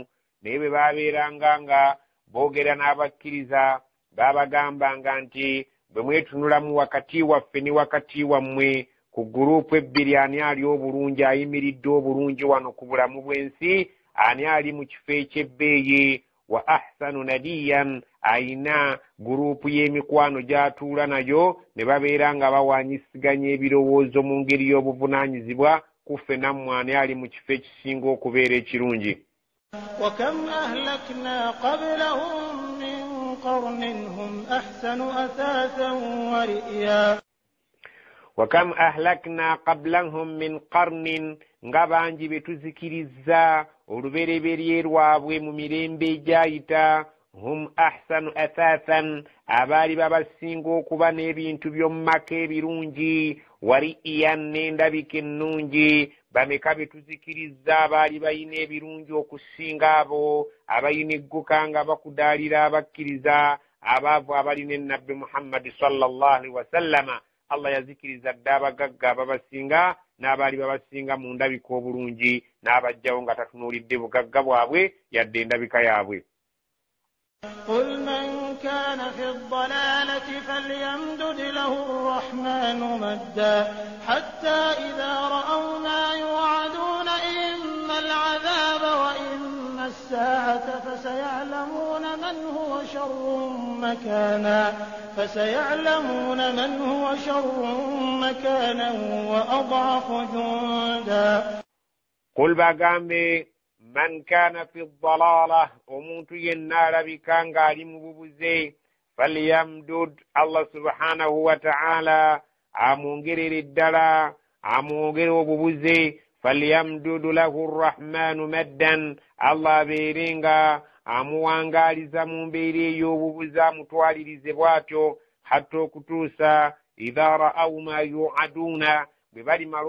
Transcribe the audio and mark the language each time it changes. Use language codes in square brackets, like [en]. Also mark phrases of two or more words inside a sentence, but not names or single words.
[lg] Naye bwe babeeranga nga boogera n'abakkiriza, babagambanga nti bwe mwetunulamu wakati waffe ne wakati wammwe ku gurupu ebbiri, ani ali obulungi, ayimiridde obulungi wano ku bulamu bw'ensi, ani ali mu kifo eky'ebbeeyi, [ar] وأحسن نديا, [lg] ayina gurupu y'emikwano gy'atuula nayo, ne babeera nga bawanyisiganya ebirowoozo mu ngeri y'obuvunaanyizibwa, kuffe nammwe ani ali mu kifo ekisinga okubeera ekirungi. [ar] وكم أهلكنا قبلهم من قرن هم أحسن أثاثا ورئيا. وكم أهلكنا قبلهم من قرن, [lg] nga bangi betuzikiriza olubereberye lwabwe mu mirembe egyayita, [ar] هم أحسن أثاثا, [lg] abaali babasinga okuba n'ebintu by'omu maka ebirungi, wari'iyan, n'endabika ennungi. Bameka betuzikiriza abaali bayina ebirungi okusinga abo abayina egguka nga bakudaalira abakkiriza abaavu abalina ennabbi Muhammad [ar] صلى الله عليه وسلم. [lg] Allah yazikiriza dda abagagga ababasinga n'abaali babasinga mu ndabika obulungi, n'abajjawo nga tatunuulidde bugagga bwabwe yadde endabika yaabwe. [ar] قل من كان في الضلالة فليمدد له الرحمن مدا حتى إذا رأوا ما يوعدون إما العذاب وإما الساعة فسيعلمون من هو شر مكانا وأضعف جندا. قل [lg] باgambe [ar] من كان في الضلالة, [lg] omuntu yenna alabika ng'ali mu bubuze, falyamdud, Allah [ar] سبحانه وتعالى [lg] amwongerere ddala, amwongere obubuze, [ar] فليمدد له الرحمن مدا, [lg] Allah abeere nga amuwangaaliza mu mbeera ey'obubuze, amutwalirize bw'atyo, hatta okutuusa [ar] إذا رأوا ما يوعدون, [lg] bwe balimala